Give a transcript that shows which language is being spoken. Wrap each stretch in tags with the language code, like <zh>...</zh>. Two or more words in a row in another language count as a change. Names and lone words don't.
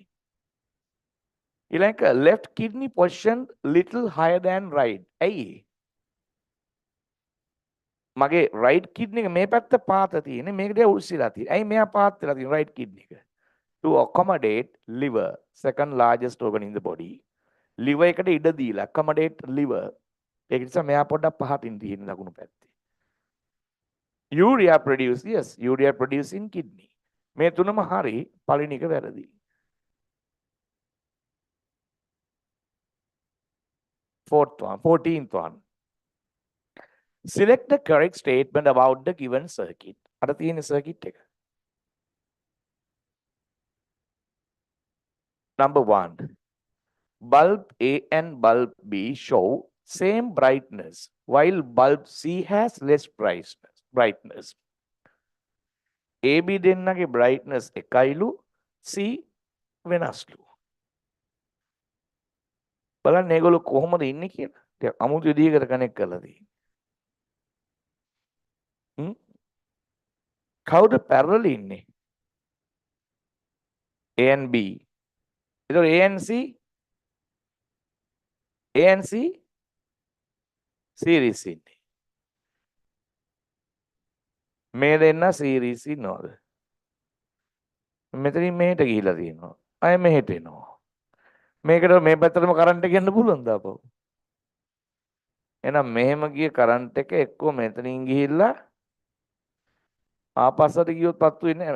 <en>ඊළඟ left kidney position little higher than right.</en> <si>ඇයි? මගේ</si> <en>right kidney</en> <si>එක මේ පැත්ත පාත තියෙන්නේ, මේකට උස්සලා තියෙන්නේ. ඇයි මෙයා පාත් වෙලා තියෙන්නේ</si> <en>right kidney</en> <si>එක?</si> <en>To accommodate liver, second largest organ in the body.</en> <si>liver එකට ඉඩ දීලා</si> <en>accommodate liver.</en> <si>ඒක නිසා මෙයා පොඩ්ඩක් පහතින් තියෙන ලකුණු පැත්තේ.</si> <en>urea produce, yes, urea produce in kidney.</en> <si>මේ තුනම හරි, පළවෙනි එක වැරදි.</si> <en>Fourth one, 14th one. Select the correct statement about the given circuit.</en> <si>අර තියෙන circuit එක.</si> <en>Number 1. Bulb A and bulb B show same brightness, while bulb C has less brightness.</en> <si>AB දෙන්නගේ brightness එකයිලු, C වෙනස්ලු. බලන්න මේගොල්ලෝ කොහොමද ඉන්නේ කියලා. ටික අමුතු විදිහකට කනෙක්ට් කරලා තියෙන්නේ. කවුද parallel ඉන්නේ?</si> <en>A and B.</en> <si>ඒතකොට</si> <en>A and C</en> <si>series ඉන්නේ. මේ දෙන්න series ඉන්නවද? මෙතනින් මෙහෙට ගිහිලා තියෙනවා. අය මෙහෙට එනවා. මේකට මේ පැත්තටම කරන්ට් එක යන්න පුළුවන්ද අපෝ? එහෙනම් මෙහෙම ගිය කරන්ට් එක එක්කෝ මෙතනින් ගිහිල්ලා ආපස්සට ගියොත් පත්තු වෙන්නේ නැහැ.</si>